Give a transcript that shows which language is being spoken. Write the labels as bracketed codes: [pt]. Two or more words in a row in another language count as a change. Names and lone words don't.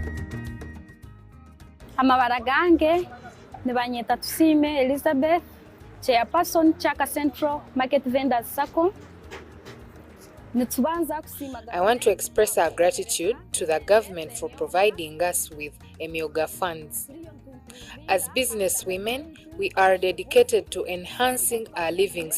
[nyn] Amabara gange ni banyeta Tusime Elizabeth chairperson Chaka Central Market Vendors Circle. [en] I want to express our gratitude to the government for providing us with Emyoga funds. As business women, we are dedicated to enhancing our living